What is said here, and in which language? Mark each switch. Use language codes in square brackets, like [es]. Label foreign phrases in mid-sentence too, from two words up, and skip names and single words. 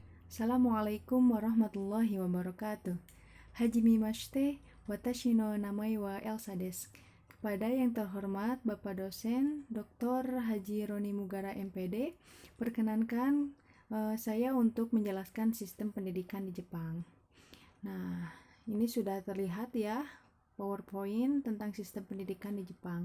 [ar] السلام عليكم ورحمة الله وبركاته. [ja] はじめまして、わたしのなまえはエルサです. [id] Kepada yang terhormat Bapak dosen Dr. Haji Roni Mugara MPD, perkenankan saya untuk menjelaskan sistem pendidikan di Jepang. Nah, ini sudah terlihat ya PowerPoint tentang sistem pendidikan di Jepang.